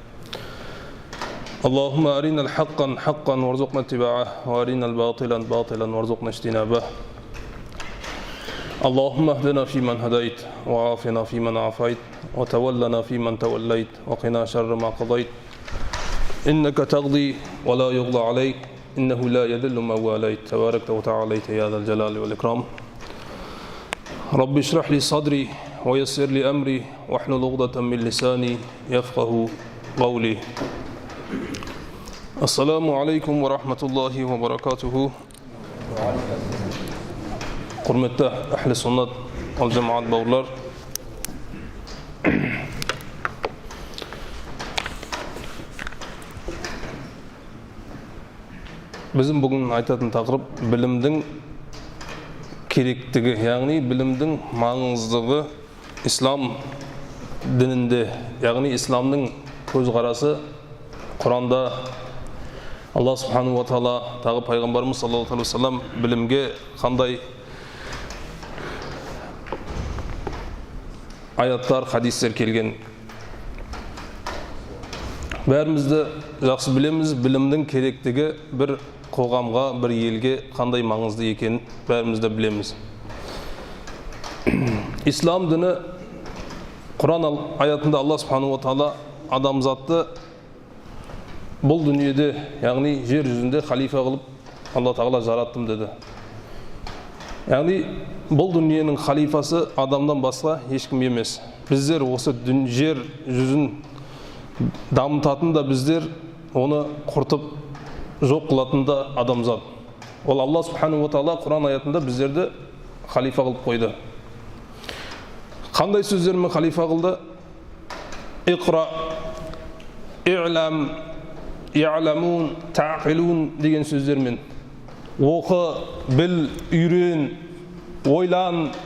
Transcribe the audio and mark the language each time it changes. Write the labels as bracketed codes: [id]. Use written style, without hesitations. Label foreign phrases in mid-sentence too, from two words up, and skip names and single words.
[ar] اللهم أرنا الحق حقا وارزقنا اتباعه وأرنا الباطل باطلا وارزقنا اجتنابه اللهم اهدنا فيمن هديت وعافنا فيمن عافيت وتولنا فيمن توليت وقنا شر ما قضيت إنك تقضي ولا يقضى عليك إنه لا يذل من واليت تباركت وتعاليت يا ذا الجلال والإكرام رب اشرح لي صدري ويسر لي أمري واحلل عقدة من لساني يفقه قولي السلام عليكم ورحمة الله وبركاته [kk] Құрметті әхлі сүннат ал-жамаат бауырлар, біздің бүгін айтатын тақырып білімдің керектігі, яғни білімдің маңыздығы ислам дінінде, яғни исламның көзқарасы Құранда Алла [ar] سبحانه وتعالى [kk] тағы пайғамбарымыз [ar] صلى الله عليه وسلم [kk] білімге қандай аяттар, хадистер келген. Бәрімізді жақсы білеміз, білімнің керектігі бір қоғамға, бір елге қандай маңызды екенін бәрімізді білеміз. Ислам діні Құран аятында Алла [ar] سبحانه وتعالى [kk] адамзатты бұл дүниеде, яғни жер жүзінде халифа қылып Алла тағала жараттым деді. Яғни бұл дүниенің халифасы адамдан басқа ешкім емес. Біздер осы жер жүзін дамытатын да біздер, оны құртып жоқ қылатын да адамзат. Ол Алла [ar] سبحانه وتعالى [kk] Құран аятында біздерді халифа қылып қойды. Қандай сөздермен халифа қылды? [ar] اقرأ، اعلم، يعلمون، تعقلون [kk] деген сөздермен. Оқы, біл, үйрен, ойлан.